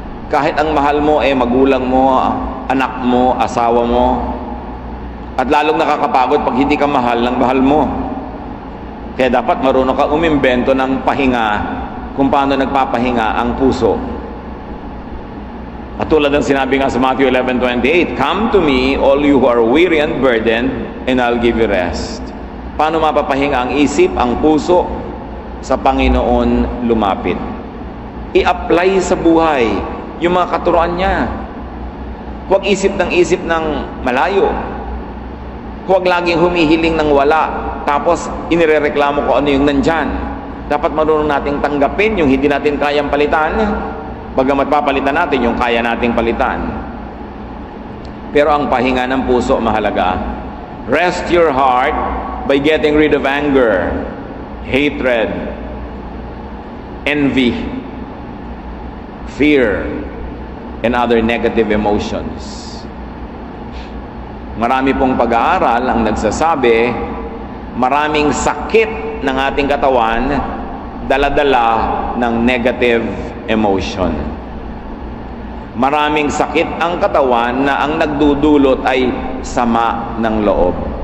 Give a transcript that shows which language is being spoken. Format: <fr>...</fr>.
<tl>Kahit ang mahal mo ay magulang mo, anak mo, asawa mo, at lalong nakakapagod pag hindi ka mahal ng mahal mo. Kaya dapat marunong ka umimbento ng pahinga kung paano nagpapahinga ang puso. At tulad ng sinabi nga sa</tl> <en>Matthew 11:28, "Come to me, all you who are weary and burdened, and I'll give you rest."</en> <tl>Paano mapapahinga ang isip, ang puso? Sa Panginoon lumapit. I-apply sa buhay yung mga katuruan niya. Huwag isip ng malayo. Huwag laging humihiling ng wala, tapos inirereklamo ko ano yung nandyan. Dapat marunong nating tanggapin yung hindi natin kayang palitan. Bagamat papalitan natin yung kaya nating palitan. Pero ang pahinga ng puso mahalaga.</tl> <en>Rest your heart by getting rid of anger, hatred, envy, fear, and other negative emotions.</en> <tl>Marami pong pag-aaral ang nagsasabi, maraming sakit ng ating katawan dala-dala ng negative emotion. Maraming sakit ang katawan na ang nagdudulot ay sama ng loob.</tl>